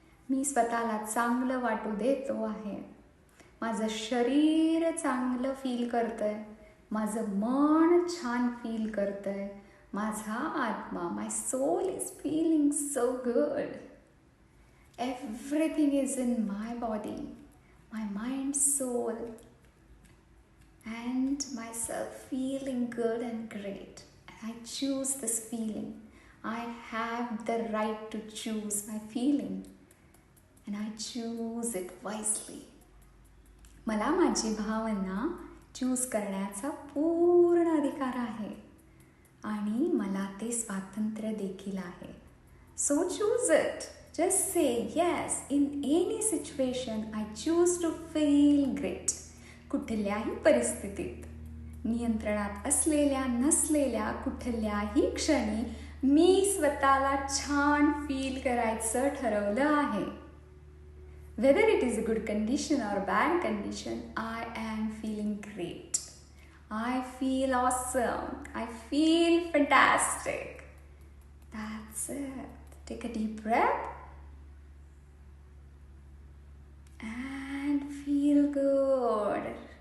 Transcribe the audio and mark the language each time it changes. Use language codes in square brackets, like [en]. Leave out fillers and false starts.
[mr] मी स्वतःला चांगलं वाटू देतो आहे. माझं शरीर चांगलं फील करतंय, माझं मन छान फील करतंय, माझा आत्मा, [en] My soul is feeling so good. Everything is in my body, my mind, सोल and myself feeling good and great. And I choose this feeling. I have the right to choose my feeling and I choose it wisely. [mr] मला माझी भावना choose करण्याचा पूर्ण अधिकार आहे आणि मला ते स्वातंत्र्य देखील आहे. [en] So choose it. Just say yes. In any situation, I choose to feel great. [mr] कुठल्याही परिस्थितीत, नियंत्रणात असलेल्या नसलेल्या कुठल्याही क्षणी मी स्वतःला छान फील करायचं ठरवलं आहे. [en] Whether it is a good condition or bad condition, I am feeling great. I feel awesome. I feel fantastic. That's it. Take a deep breath and feel good.